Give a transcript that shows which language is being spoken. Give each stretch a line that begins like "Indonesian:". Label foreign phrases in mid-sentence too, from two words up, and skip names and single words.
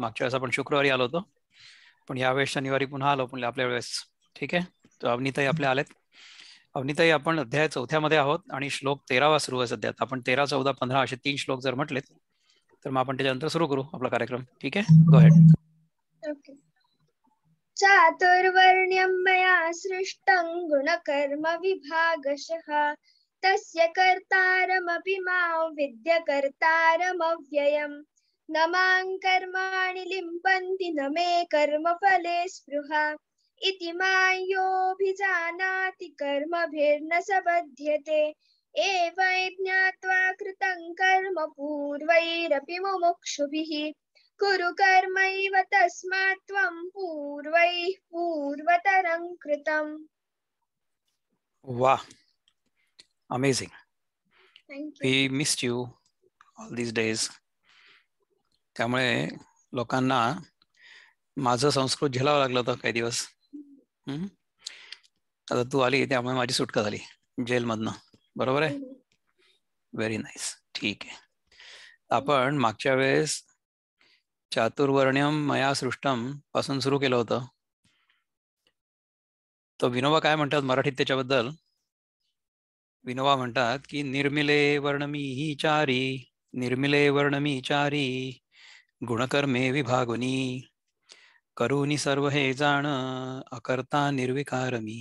Marathi: मागच्या वेळेस आपण शुक्रवारी आलो होतो, पण यावेळेस शनिवारी पुन्हा आलो पण आपल्या वेळेस. ठीक आहे, तर अवनीताई आपल्या आलेत. अवनीताई, आपण अध्याय 4 मध्ये आहोत आणि श्लोक 13वा सुरू आहे सध्या. आपण 13, 14, 15 असे 3 श्लोक जर म्हटलेत तर मग आपण त्याच्यानंतर सुरू करू आपला कार्यक्रम. ठीक आहे,
English: go ahead.
Sanskrit: चातुर्वर्ण्यं मया सृष्टं गुणकर्म विभागशः तस्य कर्तारमपि मां विद्य कर्तारमव्ययम् न मां कर्माणि लिम्पन्ति न मे कर्मफले स्पृहा इति मां योऽभिजानाति कर्मभिर्न स बध्यते एवं ज्ञात्वा कृतं कर्म पूर्वैरपि मुमुक्षुभिः कुरु कर्मैव तस्मात् त्वं पूर्वैः पूर्वतरं कृतम्.
Marathi: वाह, अमेझिंग.
English: Thank वी you. missed you all these days.
Marathi: त्यामुळे लोकांना माझं संस्कृत झेलावं लागलं होतं काही दिवस. आता तू आली त्यामुळे माझी सुटका झाली जेलमधनं. बरोबर आहे?
English: very nice.
Marathi: ठीक आहे, आपण मागच्या वेळेस
Sanskrit: चातुर्वर्ण्यम मया सृष्टम
Marathi: पासून सुरू केलं होतं. तर विनोबा काय म्हणतात मराठीत त्याच्याबद्दल? विनोबा म्हणतात की निर्मिले वर्णमी ही चारी, निर्मिले वर्णमी चारी, गुणकर्मे विभागुनी, करुनी सर्व हे जाण, अकर्ता निर्विकारमी.